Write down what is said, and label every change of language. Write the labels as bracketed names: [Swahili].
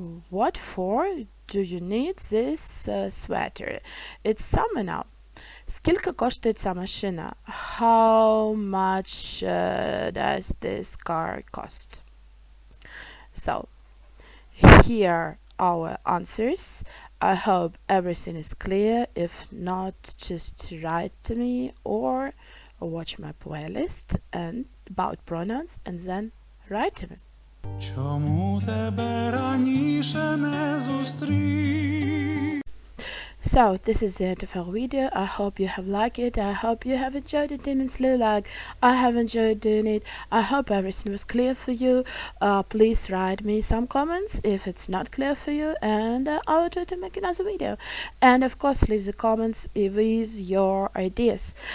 [English] What for do you need this sweater? It's summer now. [Ukrainian] Скільки коштує ця машина? [English] How much does this car cost? So, here are our answers. I hope everything is clear. If not, just write to me or watch my playlist and about pronouns and then write to me. [Ukrainian] Чому тебе раніше не зустрів? [English] So, this is the end of our video. I hope you have liked it. I hope you have enjoyed it immensely like I have enjoyed doing it. I hope everything was clear for you. Please write me some comments if it's not clear for you, and I will try to make another video. And of course, leave the comments with your ideas.